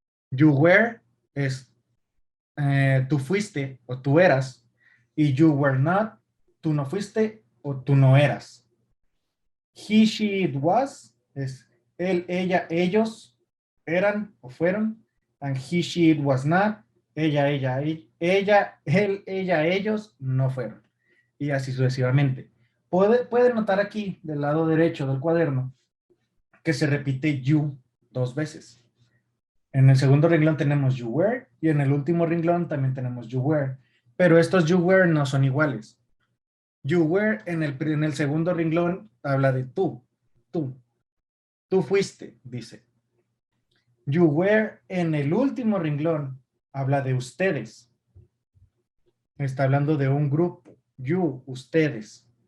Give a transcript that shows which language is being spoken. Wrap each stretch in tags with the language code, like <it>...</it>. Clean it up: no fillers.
<en>You were</en> <es>es tú fuiste o tú eras. Y</es> <en>you were not,</en> <es>tú no fuiste o tú no eras.</es> <en>He, she, it was</en> <es>es él, ella, ellos eran o fueron.</es> <en>And he, she, it was not.</en> <es>Ella, él, ella, ellos no fueron. Y así sucesivamente. Puede notar aquí del lado derecho del cuaderno que se repite</es> <en>you</en> <es>dos veces. En el segundo renglón tenemos</es> <en>you were</en> <es>y en el último renglón también tenemos you were. Pero estos</es> <en>you were</en> <es>no son iguales.</es> <en>You were</en> <es>en el segundo renglón habla de tú. Tú fuiste, dice.</es> <en>You were</en> <es>en el último renglón habla de ustedes. Está hablando de un grupo.</es> <en>You,</en> <es>ustedes.</es>